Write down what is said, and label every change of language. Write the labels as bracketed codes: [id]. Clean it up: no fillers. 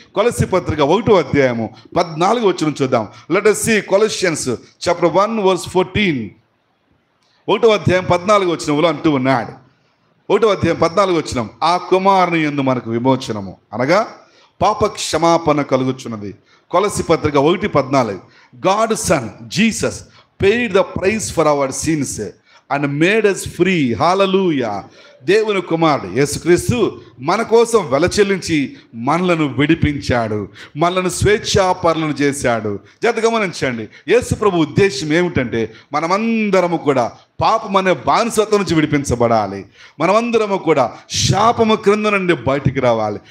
[te] కొలస్సీ పత్రిక 1వ అధ్యాయము 14వ వచనం చూద్దాం. [en] Let us see Colossians chapter 1 verse 14. [te] 1వ అధ్యాయం 14వ వచనంలో అంటూ ఉన్నాడు, 1వ అధ్యాయం 14వ వచనం, ఆ కుమారుని యందు మనకు విమోచనము అనగా పాప క్షమాపణ కలుగుచున్నది. [en] కొలస్సీ పత్రిక 1:14, God son Jesus paid the price for our sins and made us free. హల్లెలూయా. [te] దేవుని కుమారుడు యేసుక్రీస్తు మన కోసం వెల చెల్లించి మనలను విడిపించాడు, మనలను స్వేచ్ఛాపరులను చేశాడు. గమనించండి, యేసు ప్రభు ఉద్దేశం ఏమిటంటే మనమందరము కూడా పాపం అనే బానిసత్వం నుంచి విడిపించబడాలి, మనమందరము కూడా శాపము క్రింద నుండి బయటికి రావాలి.